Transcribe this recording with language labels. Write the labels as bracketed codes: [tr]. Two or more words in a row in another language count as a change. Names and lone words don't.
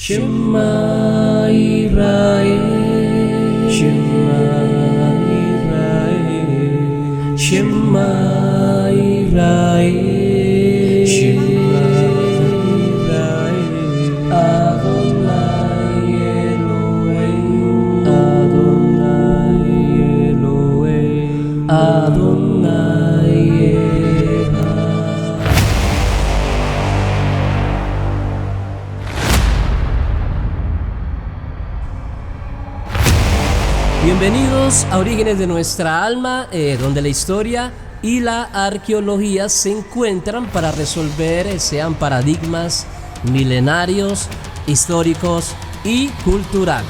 [he] שמע ישראל, שמע ישראל, שמע ישראל, שמע ישראל, אדוני אלוהים, אדוני אלוהים, אדוני אחד. [es] Bienvenidos a Orígenes de nuestra alma, donde la historia y la arqueología se encuentran para resolver sean paradigmas milenarios, históricos y culturales.